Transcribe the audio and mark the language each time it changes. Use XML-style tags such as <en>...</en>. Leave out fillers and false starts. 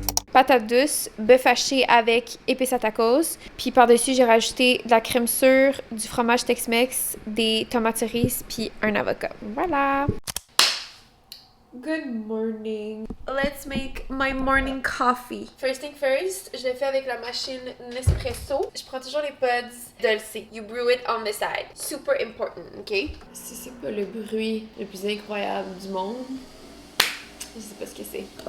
<fr>Patate douce, bœuf haché avec épices à tacos. Puis par-dessus, j'ai rajouté de la crème sûre, du fromage Tex-Mex, des tomates cerises, puis un avocat.</fr> <en>Voilà! Good morning. Let's make my morning coffee. First thing first,</en> <fr>je le fais avec la machine Nespresso. Je prends toujours les pods Dolce.</fr> <en>You brew it on the side. Super important, ok?</en> <fr>Si c'est pas le bruit le plus incroyable du monde, je sais pas ce que c'est.</fr>